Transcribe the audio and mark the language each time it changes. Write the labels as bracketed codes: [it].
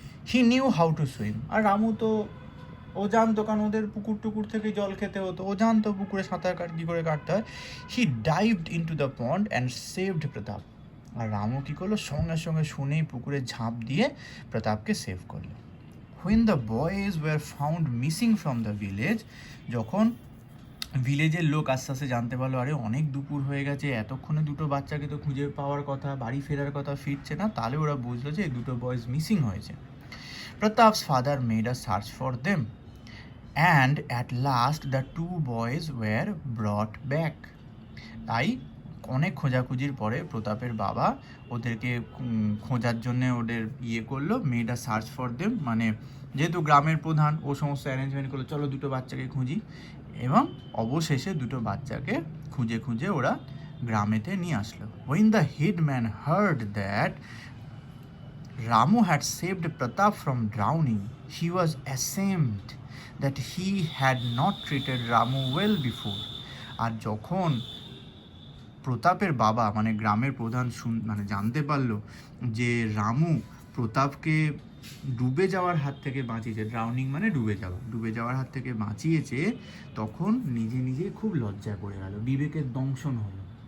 [en] he knew how to swim, [bn] আর রামু তো ও জানতো, কারণ ওদের পুকুর টুকুর থেকে জল খেতে হতো, ও জানতো পুকুরে সাঁতার কী করে কাটতে হয়। [en] He dived into the pond and saved Pratap. [bn] আর রামু কী করলো, সঙ্গে সঙ্গে শুনেই পুকুরে ঝাঁপ দিয়ে প্রতাপকে সেভ করলো। [en] When the boys were found missing from the village, [bn] যখন ভিলেজের লোক আস্তে আস্তে জানতে পারলো, আরে অনেক দুপুর হয়ে গেছে, এতক্ষণে দুটো বাচ্চাকে তো খুঁজে পাওয়ার কথা, বাড়ি ফেরার কথা, ফিরছে না। তাহলে ওরা বুঝলো যে এই দুটো বয়েজ মিসিং হয়েছে। [en] Pratap's father made a search for them and at last the two boys were brought back. [bn] তাই অনেক খোঁজাখুঁজির পরে প্রতাপের বাবা ওদেরকে খোঁজার জন্যে ওদের করলো, [en] made a search for them, [bn] মানে যেহেতু গ্রামের প্রধান ও সমস্ত অ্যারেঞ্জমেন্ট করলো, চলো দুটো বাচ্চাকে খুঁজি, এবং অবশেষে দুটো বাচ্চাকে খুঁজে খুঁজে ওরা গ্রামেতে নিয়ে আসলো। [en] When the headman heard that Ramu had saved Pratap from drowning, he was ashamed that he had not treated Ramu well before. [bn] আর যখন প্রতাপের বাবা মানে গ্রামের প্রধান মানে জানতে পারলো যে রামু প্রতাপকে ডুবে যাওয়ার হাত থেকে বাঁচিয়েছে, ড্রাউনিং মানে ডুবে যাওয়ার হাত থেকে বাঁচিয়েছে, তখন নিজে নিজে খুব লজ্জায় পড়ে গেল, বিবেকের দংশন হলো।